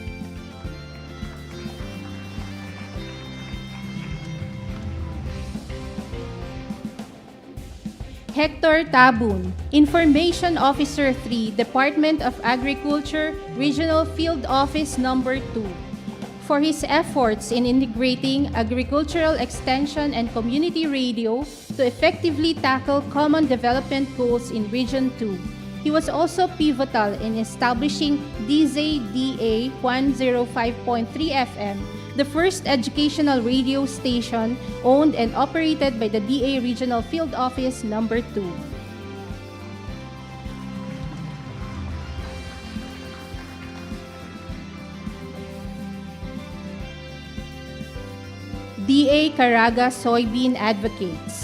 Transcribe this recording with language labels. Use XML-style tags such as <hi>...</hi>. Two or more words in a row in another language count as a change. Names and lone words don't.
<en>Hector Tabun, Information Officer 3, Department of Agriculture, Regional Field Office Number 2, for his efforts in integrating agricultural extension and community radio to effectively tackle common development goals in Region 2. He was also pivotal in establishing DZDA 105.3 FM, the first educational radio station owned and operated by the DA Regional Field Office Number 2. DA Caraga Soybean Advocates.</en>